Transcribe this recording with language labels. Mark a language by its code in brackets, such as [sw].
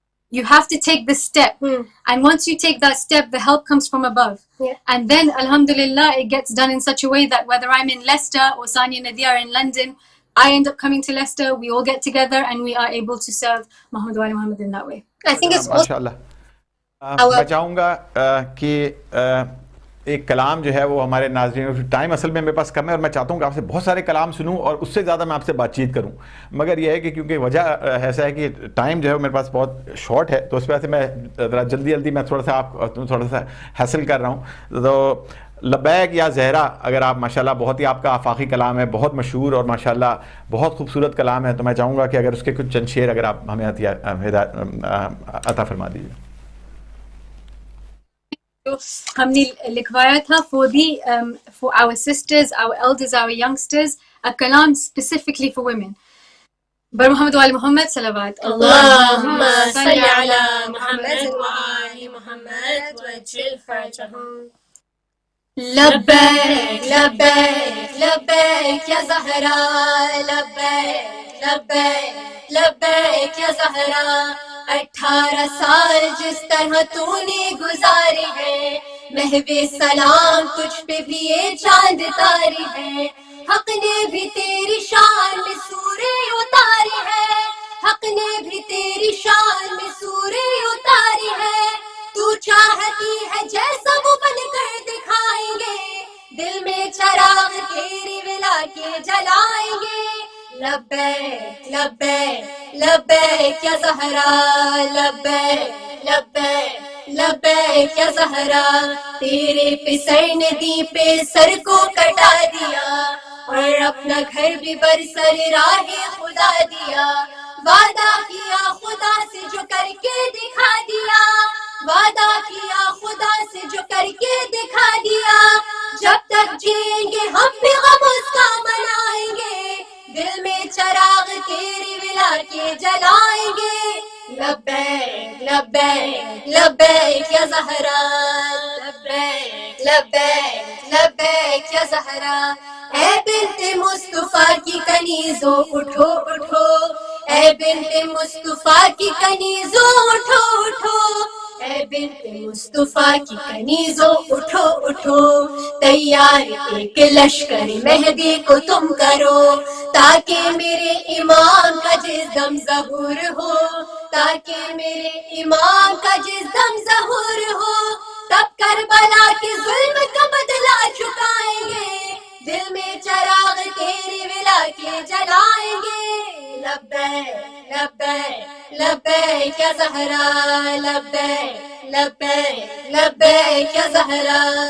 [en] You have to take the step. And once you take that step, the help comes from above. Yeah. And then, alhamdulillah, it gets done in such a way that whether I'm in Leicester or Sania Nadia are in London, I end up coming to Leicester, we all get together, and we are able to serve Muhammad wa ali Muhammad in that way. I think it's also [ar] MashaAllah. [ur] میں چاہوں گا کہ ایک کلام جو ہے وہ ہمارے ناظرین، ٹائم اصل میں میرے پاس کم ہے اور میں چاہتا ہوں کہ آپ سے بہت سارے کلام سنوں اور اس سے زیادہ میں آپ سے بات چیت کروں، مگر یہ ہے کہ کیونکہ وجہ ایسا ہے کہ ٹائم جو ہے میرے پاس بہت شارٹ ہے، تو اس وجہ سے میں ذرا جلدی میں تھوڑا سا حاصل کر رہا ہوں. تو لبیک یا زہرا، اگر آپ ماشاءاللہ بہت ہی آپ کا آفاقی کلام ہے، بہت مشہور اور ماشاءاللہ بہت خوبصورت کلام ہے، تو میں چاہوں گا کہ اگر اس کے کچھ چند شعر اگر آپ ہمیں عطا فرما دیجیے. ہم نے لکھوایا تھا [en] for our sisters, our elders, our youngsters, a kalam specifically for women. [ur] بر محمد وآل محمد صلوات. [ar] اللهم صل على محمد وآل محمد وجل فرجهم. [ur] لبیک لبیک لبیک یا زہرا، لبیک لبیک لبیک یا زہرا. 18 سال جس طرح تو نے گزاری ہے، محو سلام تجھ پہ بھی یہ چاند تاری ہے. حق نے بھی تیری شان میں سورے اتاری ہے، حق نے بھی تیری شان میں سورے اتاری ہے. تو چاہتی ہے جیسا وہ بن کر دکھائیں گے، دل میں چراغ تیری ولا کے جلائیں گے. لبیک لبیک لبیک یا زہرا، لبیک لبیک لبیک یا زہرا. تیرے پہ سر ندی پہ سر کو کٹا دیا، اور اپنا گھر بھی برسر راہ خدا دیا. وعدہ کیا خدا سے جو کر کے دکھا دیا، وعدہ کیا خدا سے جو کر کے دکھا دیا. جب تک جئیں گے ہم بھی غم اس کا منائیں گے، دل میں چراغ تیری ولا کے جلائیں گے. لبیک لبیک لبیک یا زہرا، لبیک لبیک لبیک یا زہرا. اے بنت مصطفیٰ کی کنیزوں اٹھو اٹھو، اے بنت مصطفیٰ کی کنیزوں اٹھو اٹھو، اے بنت مصطفیٰ کی کنیزوں اٹھو اٹھو. تیار ایک لشکر مہدی کو تم کرو، تاکہ میرے امام کا جسم ظہور ہو، تاکہ میرے امام کا جسم ظہور ہو. تب کربلا کے ظلم کا بدلہ چکائیں گے، دل میں چراغ تیری ولا کے جلائیں گے. لبیک لبیک لبیک یا زہرا، لبیک لبیک لبیک یا زہرا.